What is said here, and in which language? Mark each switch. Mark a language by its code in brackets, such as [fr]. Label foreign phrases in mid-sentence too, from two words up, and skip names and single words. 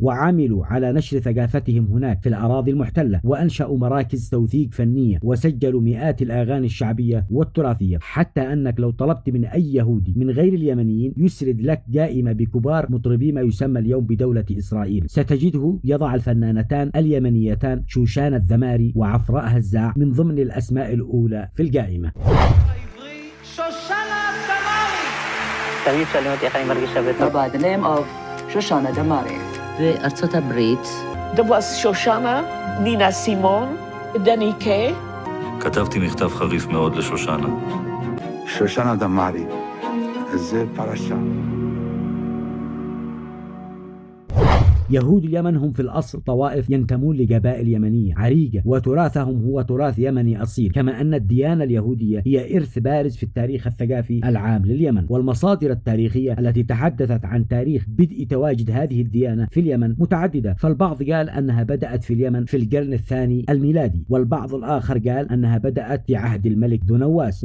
[ar] وعملوا على نشر ثقافتهم هناك في الأراضي المحتلة، وأنشأوا مراكز توثيق فنية، وسجلوا مئات الأغاني الشعبية والتراثية، حتى أنك لو طلبت من أي يهودي من غير اليمنيين يسرد لك قائمة بكبار مطربي ما يسمى اليوم بدولة إسرائيل، ستجده يضع الفنانتان اليمنيتان شوشان الذماري وعفراء هزاع من ضمن الأسماء الأولى في القائمة. [en] By the name of Shoshana Damari. [he] בארצות הברית. [en] There was Shoshana, Nina Simone, Danny Kaye. [he] כתבתי מכתב חריף מאוד לשושנה. שושנה דמארי, זה פרשה. [ar] يهود اليمن هم في الأصل طوائف ينتمون لقبائل يمنية عريقة، وتراثهم هو تراث يمني أصيل، كما أن الديانة اليهودية هي إرث بارز في التاريخ الثقافي العام لليمن. والمصادر التاريخية التي تحدثت عن تاريخ بدء تواجد هذه الديانة في اليمن متعددة، فالبعض قال أنها بدأت في اليمن في القرن الثاني الميلادي، والبعض الآخر قال أنها بدأت في عهد الملك ذو نواس.